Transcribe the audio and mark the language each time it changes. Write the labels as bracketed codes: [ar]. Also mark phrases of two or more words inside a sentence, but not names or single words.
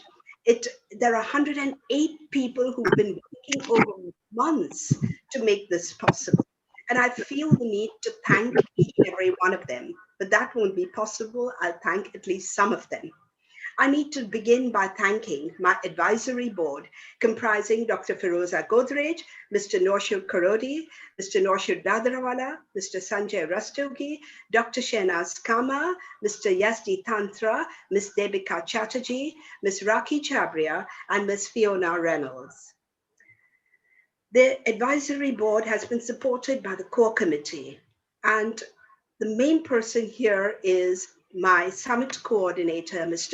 [en] There are 108 people who've been working over months to make this possible. And I feel the need to thank each and every one of them, but that won't be possible. I'll thank at least some of them. I need to begin by thanking my advisory board, comprising Dr. Feroza Godrej, Mr. Norshud Karodi, Mr. Norshud Dadrawala, Mr. Sanjay Rastogi, Dr. Shehnaz Kama, Mr. Yasdi Tantra, Ms. Debika Chatterjee, Ms. Raki Chabria, and Ms. Fiona Reynolds. The advisory board has been supported by the core committee, and the main person here is my summit coordinator, Ms.